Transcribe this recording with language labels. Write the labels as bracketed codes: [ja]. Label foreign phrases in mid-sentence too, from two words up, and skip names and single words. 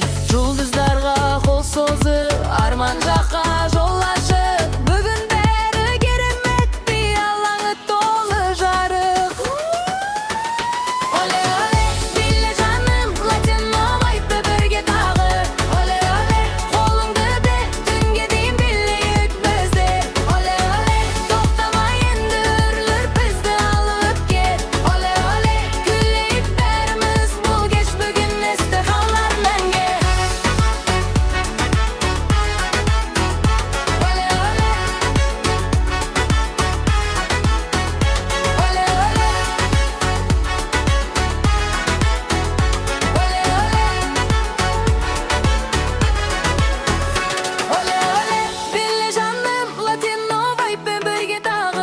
[kk] Жұлдыздарға қол созып, арман жаққа жол ашып, бүгін бәрі керемет, би алаңы толы жарық. Оле оле, биле жаным, [en] latino vibe [kk] бірге тағы. Оле оле, қолыңды бер, түнге дейін билейік біздер. Оле оле, тоқтама енді, үрлер бізді алып кет. Оле оле, күлейік бәріміз, бұл кеш бүгін есте қалар мәңгі. Оле оле, оле оле, оле оле, оле оле, биле жаным, [en] latino vibe [kk] бірге тағы.